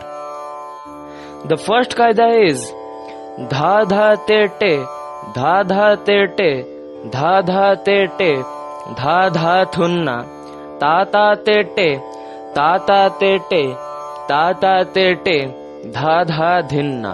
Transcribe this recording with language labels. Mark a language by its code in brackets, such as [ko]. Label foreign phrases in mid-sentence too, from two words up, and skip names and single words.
[en] The first qaida is dha dha te te, dha dha te te, dha dha te te, dha dha thunna, ta ta te te, ta ta te te, ta ta te te, dha dha dhinna.